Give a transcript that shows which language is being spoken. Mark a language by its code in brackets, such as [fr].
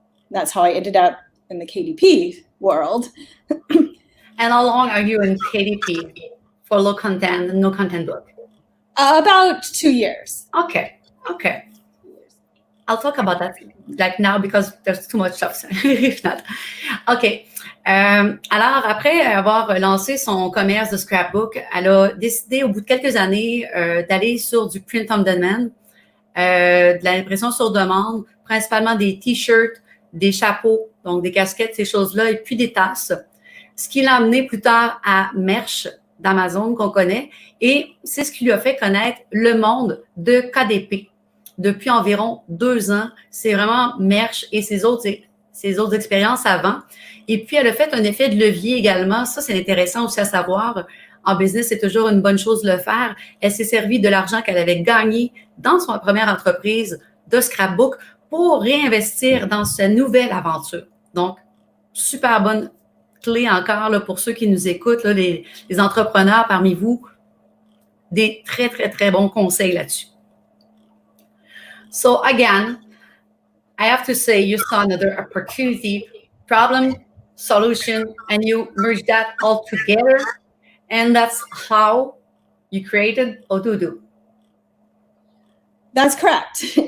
[en] That's how I ended up in the KDP world. And how long are you in KDP for low content, no content book? About 2 years. Okay. I'll talk about that like now because there's too much stuff. If not. Okay. [fr] Alors, après avoir lancé son commerce de scrapbook, elle a décidé au bout de quelques années d'aller sur du print on demand, de l'impression sur demande, principalement des t-shirts, des chapeaux, donc des casquettes, ces choses-là, et puis des tasses. Ce qui l'a amené plus tard à Merch d'Amazon qu'on connaît, et c'est ce qui lui a fait connaître le monde de KDP. Depuis environ 2 ans, c'est vraiment Merch et ses autres expériences avant. Et puis, elle a fait un effet de levier également. Ça, c'est intéressant aussi à savoir. En business, c'est toujours une bonne chose de le faire. Elle s'est servie de l'argent qu'elle avait gagné dans son première entreprise de scrapbook pour réinvestir dans sa nouvelle aventure. Donc, super bonne clé encore là, pour ceux qui nous écoutent, là, les entrepreneurs parmi vous, des très, très, très bons conseils là-dessus. [en] So again, I have to say you saw another opportunity, problem, solution, and you merged that all together. And that's how you created Aududu. That's correct.